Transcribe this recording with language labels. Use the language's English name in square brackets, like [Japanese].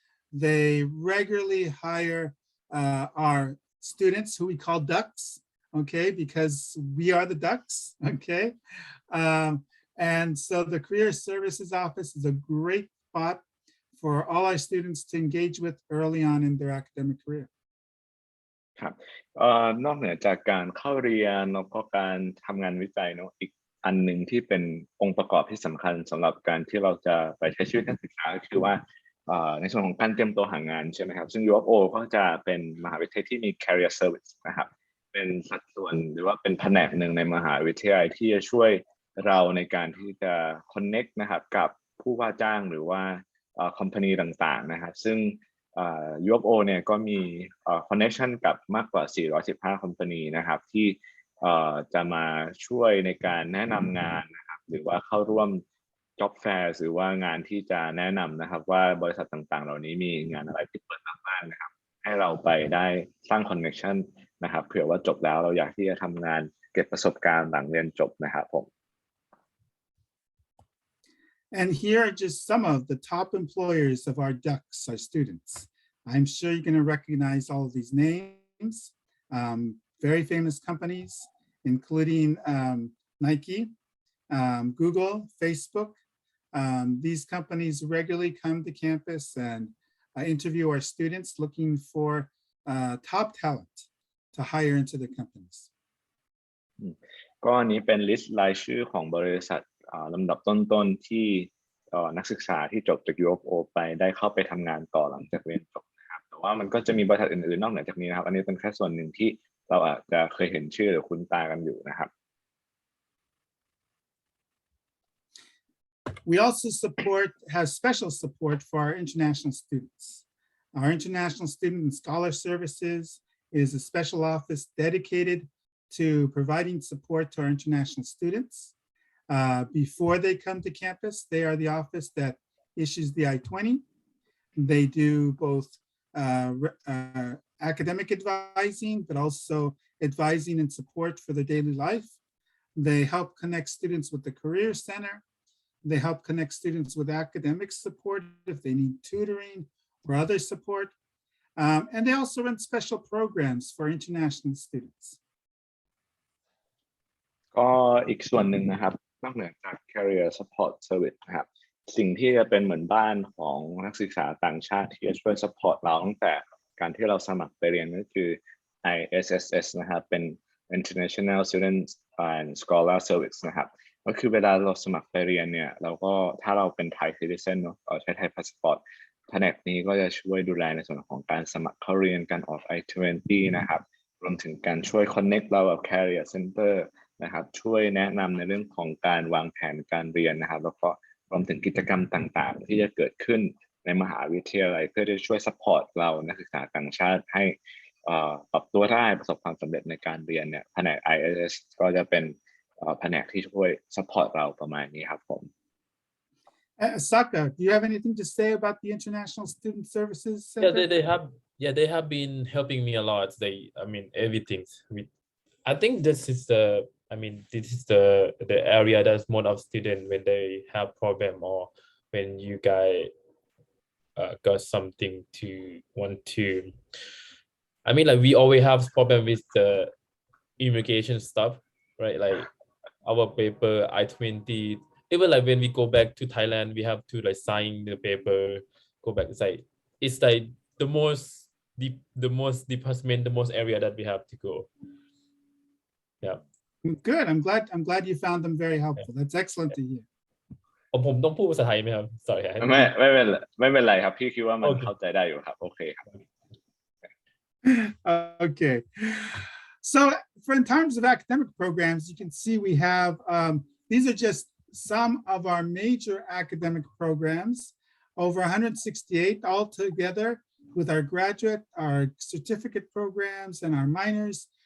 [English] They regularly hire our students who we call ducks, okay, because we are the ducks, okay? And so the Career Services Office is a great spot for all our students to engage with early on in their academic career. [Thai] ครับนอกเหนือจากการเข้าเรียนแล้วก็การทำงานวิจัยเนาะอีกอันหนึ่งที่เป็นองค์ประกอบที่สำคัญสำหรับการที่เราจะไปใช้ชีวิตนักศึกษาก็คือว่าในส่วนของการเตรียมตัวหางานใช่ไหมครับซึ่ง U of O ก็จะเป็นมหาวิทยาลัยที่มี career service นะครับเป็นสัดส่วนหรือว่าเป็นแผนกหนึ่งในมหาวิทยาลัยที่จะช่วยเราในการที่จะ connect นะครับกับผู้ว่าจ้างหรือว่าcompany ต่างๆนะครับซึ่ง U of O เนี่ยก็มีconnection กับมากกว่า415 company นะครับที่จะมาช่วยในการแนะนำงานนะครับหรือว่าเข้าร่วม job fair หรือว่างานที่จะแนะนำนะครับว่าบริษัทต่างๆเหล่านี้มีงานอะไรที่เปิดบ้างนะครับให้เราไปได้สร้าง connection นะครับเผื่อว่าจบแล้วเราอยากที่จะทำงานเก็บประสบการณ์หลังเรียนจบนะครับผม [English] And here are just some of the top employers of our ducks, our students. I'm sure you're going to recognize all of these names. Very famous companies, including Nike, Google, Facebook. These companies regularly come to campus and interview our students looking for top talent to hire into their companies. [Thai] ก็อันนี้เป็นลิสต์รายชื่อของบริษัทลำดับต้นๆที่นักศึกษาที่จบจาก U of O ไปได้เข้าไปทำงานต่อหลังจากเรียนจบนะครับแต่ว่ามันก็จะมีบริษัทอื่นๆนอกเหนือจากนี้นะครับอันนี้เป็นแค่ส่วนหนึ่งที่เราอาจจะเคยเห็นชื่อหรือคุ้นตากันอยู่นะครับ [English] We also have special support for our international students. Our international student and scholar services is a special office dedicated to providing support to our international students. Before they come to campus, they are the office that issues the I-20. They do both academic advising, but also advising and support for their daily life. They help connect students with the Career Center. They help connect students with academic support if they need tutoring or other support. And they also run special programs for international students. [Thai] ก็อีกส่วนหนึ่งนะครับนอกเหนือจาก Career Support Service นะครับสิ่งที่จะเป็นเหมือนบ้านของนักศึกษาต่างชาติที่จะช่วย support เราตั้งแต่การที่เราสมัครไปเรียนก็คือ ISSS นะครับเป็น International Student and Scholar Service นะครับก็คือเวลาเราสมัครไปเรียนเนี่ยเราก็ถ้าเราเป็น Thai Citizen เนาะเราใช้ Thai Passport แผนกนี้ก็จะช่วยดูแลในส่วนของการสมัครเข้าเรียนการออก I-20 นะครับรวมถึงการช่วย connect เรากับ Career Center นะครับช่วยแนะนำในเรื่องของการวางแผนการเรียนนะครับแล้วก็รวมถึงกิจกรรมต่างๆที่จะเกิดขึ้นในมหาวิทยาลัยเพื่อจะช่วย support เรานักศึกษาต่างชาติให้ปรับตัวได้ประสบความสำเร็จในการเรียนเนี่ยแผนก ISS ก็จะเป็นแผนกที่ช่วย support เราประมาณนี้ครับผม [English] Sakka, do you have anything to say about the International Student Services Center? Yeah, they have been helping me a lot. Everything. I think this is the area that's most of students when they have problem or when you guys got something to want to. We always have problem with the immigration stuff, right? Like our paper I-20. Even like when we go back to Thailand, we have to like sign the paper, go back. It's like the most department, the most area that we have to go. Yeah. Good. I'm glad you found them very helpful. That's excellent to hear. [Thai] ผมต้องพูดภาษาไทยไหมครับ [English] Sorry. [Thai] ไม่เป็นไรครับพี่คิดว่ามันเข้าใจได้อยู่ครับโอเคครับ [English] Okay. So in terms of academic programs, you can see we have these are just some of our major academic programs, over 168 altogether with our graduate, our certificate programs, and our minors.